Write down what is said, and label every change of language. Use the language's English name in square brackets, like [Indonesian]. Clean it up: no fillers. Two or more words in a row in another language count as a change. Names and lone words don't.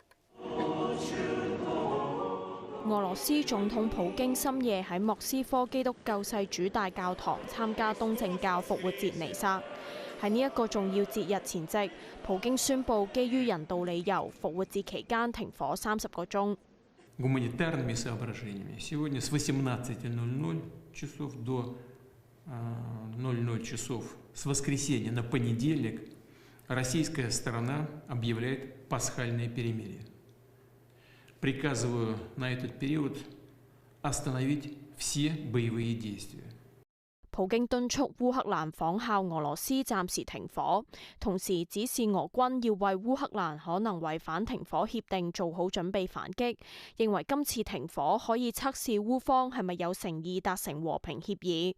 [Cantonese] 俄羅斯總統普京深夜喺莫斯科基督救世主大教堂參加東正教復活節彌撒。喺呢一個重要節日前夕，普京宣布基於人道理由，復活節期間停火30個鐘。 [Russian] Гуманитарными соображениями сегодня с 18:00 часов до 00 часов с воскресенья на понедельник российская сторона объявляет пасхальное перемирие. Приказываю на этот период остановить все боевые действия. [Cantonese] 普京敦促烏克蘭仿效俄羅斯暫時停火，同時指示俄軍要為烏克蘭可能違反停火協定做好準備反擊，認為今次停火可以測試烏方係咪有誠意達成和平協議。